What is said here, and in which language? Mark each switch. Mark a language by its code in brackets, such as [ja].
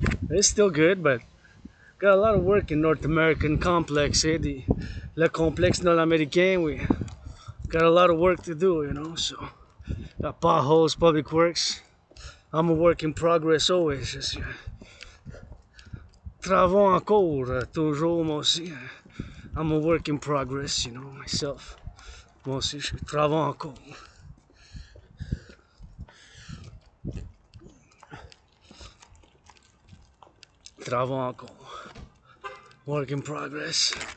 [en] It's still good, but got a lot of work in North American complex. Eh? [fr] Le complexe dans l'Americain, [en] we got a lot of work to do, you know. So got potholes, public works. I'm a work in progress always. [fr] Just, travaux en cours, toujours moi aussi. [en] I'm a work in progress, you know, myself. [fr] Moi aussi, je travaille encore. Travaille encore. [en] Work in progress.